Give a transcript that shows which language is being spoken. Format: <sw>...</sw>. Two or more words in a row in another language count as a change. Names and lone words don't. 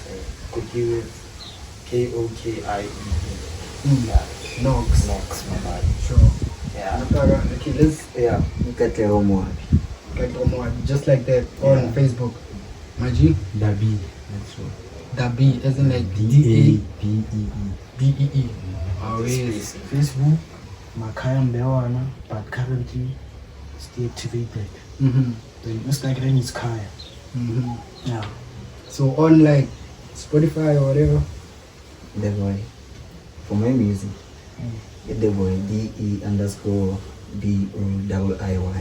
<en>Koki with Kokie. Yeah, Nox? Nox Mabad. Sure. Yeah. Okay, let's Yeah. Get the more. get more just like that on Yeah. Facebook. Maji, Dabi, that's all. Dabi, as in like D-A-B-E-E. D-A-B-E-E. How is Space. Facebook, Makaya Mbewana, but currently it's deactivated. mm-hmm. The Instagram is Kaya. Mm-hmm. Yeah. So on like Spotify or whatever. The boy. For my music, get the boy DE_BOIIY.</en>